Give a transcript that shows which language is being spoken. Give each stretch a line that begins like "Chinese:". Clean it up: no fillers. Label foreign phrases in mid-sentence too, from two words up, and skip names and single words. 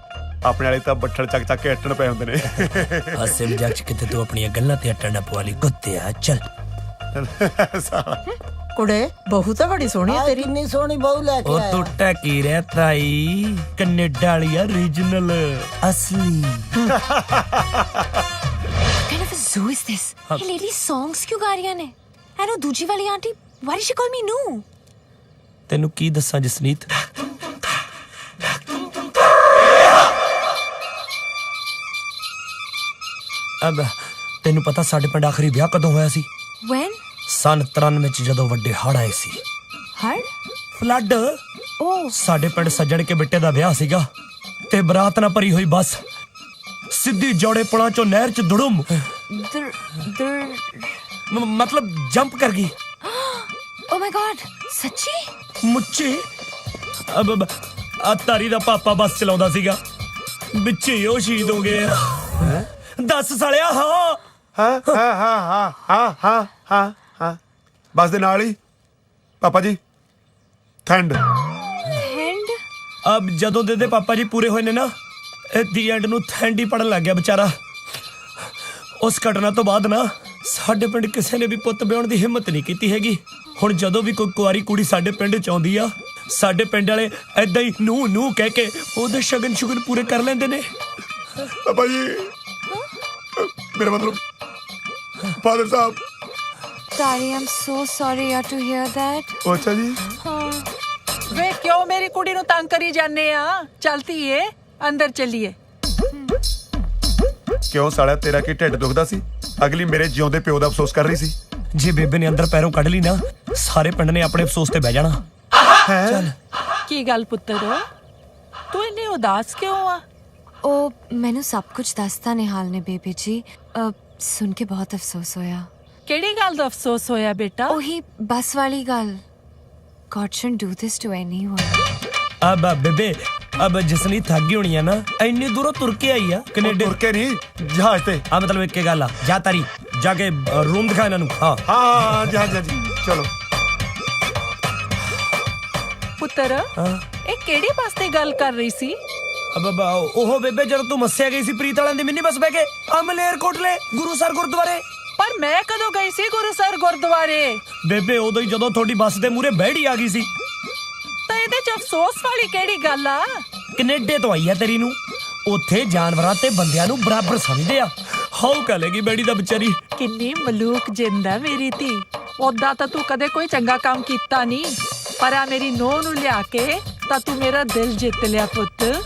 Punjabi: ਆਪਣੇ ਵਾਲੇ ਤਾਂ ਬੱਠਲ ਚੱਕ ਕੇ ਅੱਟਣ ਪਏ ਹੁੰਦੇ ਨੇ। ਹਾਸੇ ਮਜ਼ਾਕ ਚ ਕਿਤੇ ਤੂੰ ਆਪਣੀਆਂ ਗੱਲਾਂ ਤੇ ਅੱਟਣ ਨਾ ਪਵਾ ਲਈ ਕੁੱਤਿਆ। ਚੱਲ ਕੁੜੇ ਬਹੂ ਤਾਂ ਬੜੀ ਸੋਹਣੀ ਹੈ ਤੇਰੀ। ਕਿੰਨੀ ਸੋਹਣੀ ਬਹੂ ਲੈ ਕੇ ਉਹ ਆਇਆ। ਤੂੰ ਟਕੀ ਰਹਿ ਤਾਈ, ਕੈਨੇਡਾ ਵਾਲੀ ਆ, ਰੀਜਨਲ ਅਸਲੀ।
English: What kind of a zoo is this?
Punjabi: ਇਹ ਲੇਡੀ songs ਕਿਉਂ ਗਾ ਰਹੀਆਂ ਨੇ? ਐਨੋ ਦੂਜੀ ਵਾਲੀ ਆਂਟੀ,
English: why did she call me ਨੂੰ?
Punjabi: ਤੈਨੂੰ ਕੀ ਦੱਸਾਂ ਜਸਨੀਤ, ਅਬ ਤੈਨੂੰ ਪਤਾ ਸਾਡੇ ਪਿੰਡ ਆਖਰੀ ਵਿਆਹ ਕਦੋਂ ਹੋਇਆ ਸੀ?
English: When?
Punjabi: ਸਨ 93 ਵਿੱਚ ਜਦੋਂ ਵੱਡੇ ਹੜ੍ਹ ਆਏ ਸੀ। ਹੜ? ਫਲੱਡ।
English: Oh.
Punjabi: ਸਾਡੇ ਪਿੰਡ ਸੱਜਣ ਕੇ ਬਿੱਟੇ ਦਾ ਵਿਆਹ ਸੀਗਾ ਤੇ ਬਰਾਤ ਨਾਲ ਭਰੀ ਹੋਈ ਬੱਸ ਸਿੱਧੀ ਜੋੜੇ ਪੁਲਾਂ ਚੋਂ ਨਹਿਰ ਚ ਦੁੜਮ
Hindi: मतलब जंप कर गई।
English: Oh my God,
Punjabi: सच्ची? ਮੁੱਚੀ ਅਬ ਤਾਰੀ ਦਾ ਪਾਪਾ ਬੱਸ ਚਲਾਉਂਦਾ ਸੀਗਾ ਵਿੱਚੇ ਹੀ ਉਹ ਸ਼ਹੀਦ ਹੋ ਗਏ ਆ। ਦੱਸ ਸਾਲਿਆ। ਹਾਂ ਬਸ ਦੇ ਨਾਲ ਹੀ ਪਾਪਾ ਜੀ ਠੰਡ अब ਜਦੋਂ ਦੇ ਪਾਪਾ ਜੀ ਪੂਰੇ ਹੋਏ ਨੇ ਨਾ ਦੀ ਐਂਡ ਨੂੰ ਠੰਡ ਹੀ ਪੜਨ ਲੱਗ ਗਿਆ ਵਿਚਾਰਾ। ਉਸ ਘਟਨਾ ਤੋਂ ਬਾਅਦ ਨਾ ਸਾਡੇ ਪਿੰਡ ਕਿਸੇ ਨੇ ਵੀ ਪੁੱਤ ਵਿਆਹਣ ਦੀ ਹਿੰਮਤ ਨਹੀਂ ਕੀਤੀ ਹੈਗੀ। ਹੁਣ ਜਦੋਂ ਵੀ ਕੋਈ ਕੁਆਰੀ ਕੁੜੀ ਸਾਡੇ ਪਿੰਡ ਚ ਆਉਂਦੀ ਆ ਸਾਡੇ ਪਿੰਡ ਵਾਲੇ ਐਦਾਂ ਹੀ ਨੂੰ ਕਹਿ ਕੇ ਉਹਦੇ ਸ਼ਗਨ ਸ਼ੁਗਨ ਪੂਰੇ ਕਰ ਲੈਂਦੇ ਨੇ। ਪਾਪਾ ਜੀ ਮੇਰਾ ਮਤਲਬ ਫਾਦਰ ਸਾਹਿਬ।
English: Tari, I'm so sorry to hear that.
Punjabi: ਅੱਛਾ ਜੀ। ਵੇ ਕਿਉਂ ਮੇਰੀ ਕੁੜੀ ਨੂੰ ਤੰਗ ਕਰੀ ਜਾਂਦੇ ਆ? ਚਲਤੀ ਏ ਅੰਦਰ ਚੱਲੀਏ। ਕਿਉਂ ਸਾਲਿਆ ਤੇਰਾ ਕੀ ਢਿੱਡ ਦੁਖਦਾ ਸੀ? ਅਗਲੀ ਮੇਰੇ ਜਿਉਂਦੇ ਪਿਓ ਦਾ ਅਫਸੋਸ ਕਰ ਰਹੀ ਸੀ। ਜੇ ਬੇਬੇ ਨੇ ਅੰਦਰ ਪੈਰੋਂ ਕੱਢ ਲਈ ਨਾ ਸਾਰੇ ਪਿੰਡ ਨੇ ਆਪਣੇ ਅਫਸੋਸ ਤੇ ਬਹਿ ਜਾਣਾ। ਚੱਲ ਕੀ ਗੱਲ ਪੁੱਤਰ ਤੂੰ ਇੰਨੀ ਉਦਾਸ ਕਿਉਂ ਆ? ਉਹ ਮੈਨੂੰ ਸਭ ਕੁਝ ਦੱਸਤਾ ਨਿਹਾਲ ਨੇ ਬੇਬੀ ਜੀ। ਸੁਣ ਕੇ ਬਹੁਤ ਅਫਸੋਸ ਹੋਇਆ। ਕਿਹੜੀ ਗੱਲ ਦਾ ਅਫਸੋਸ ਹੋਇਆ ਬੇਟਾ? ਉਹੀ ਬੱਸ ਵਾਲੀ ਗੱਲ।
English: God shouldn't do this to anyone.
Punjabi: ਅਬ ਬੇਬੇ ਅਬ ਜਸਨੀ ਥੱਕ ਗਈ ਹੋਣੀ ਹੈ ਨਾ ਇੰਨੀ ਦੂਰੋਂ ਤੁਰ ਕੇ ਆਈ ਹੈ ਕਨੇਡਾ। ਤੁਰ ਕੇ ਨਹੀਂ ਜਹਾਜ਼ ਤੇ। ਮਤਲਬ ਇੱਕ ਗੱਲ ਆ ਜਾ ਤਾਰੀ ਜਾਕੇ ਰੂਮ ਦਿਖਾ ਇਨ੍ਹਾਂ ਨੂੰ। ਹਾਂ ਜਹਾਜ਼ ਜੀ ਚੱਲੋ। ਪੁੱਤਰ ਇਹ ਕਿਹੜੀ ਬੱਸ ਦੀ ਗੱਲ ਕਰ ਰਹੀ ਸੀ? ਅਬ ਓਹੋ ਬੇਬੇ ਜਬ ਤੂੰ ਮੱਸਿਆ ਗਈ ਸੀ ਪ੍ਰੀਤ ਵਾਲੇ ਦੀ ਮਿੰਨੀ ਬੱਸ ਬਹਿ ਕੇ ਮਲੇਰਕੋਟਲੇ ਗੁਰੂਸਰ ਗੁਰਦੁਆਰੇ। ਪਰ ਮੈਂ ਕਦੋਂ ਗਈ ਸੀ ਗੁਰੂਸਰ ਗੁਰਦੁਆਰੇ? ਬੇਬੇ ਉਦੋਂ ਹੀ ਜਦੋਂ ਥੋੜ੍ਹੀ ਬੱਸ ਦੇ ਮੂਹਰੇ ਬਹਿੜੀ ਆ ਗਈ ਸੀ। ਤਾਂ ਇਹਦੇ ਚ ਅਫਸੋਸ ਵਾਲੀ ਕਿਹੜੀ ਗੱਲ ਆ? ਕੈਨੇਡਾ ਤੋਂ ਆਈ ਹੈ ਤੇਰੀ ਨੂੰ ਉੱਥੇ ਜਾਨਵਰਾਂ ਤੇ ਬੰਦਿਆਂ ਨੂੰ ਬਰਾਬਰ ਸਮਝਦੇ ਆ। ਹਾਉ ਕਹੇਗੀ ਬੇੜੀ ਦਾ ਵਿਚਾਰੀ। ਕਿੰਨੀ ਮਲੂਕ ਜਿੰਦਾ ਮੇਰੀ ਧੀ। ਉਦਾਂ ਤਾਂ ਤੂੰ ਕਦੇ ਕੋਈ ਚੰਗਾ ਕੰਮ ਕੀਤਾ ਨਹੀਂ ਪਰ ਆ ਮੇਰੀ ਨੂੰਹ ਨੂੰ ਲਿਆ ਕੇ ਤਾਂ ਤੂੰ ਮੇਰਾ ਦਿਲ ਜਿੱਤ ਲਿਆ ਪੁੱਤ।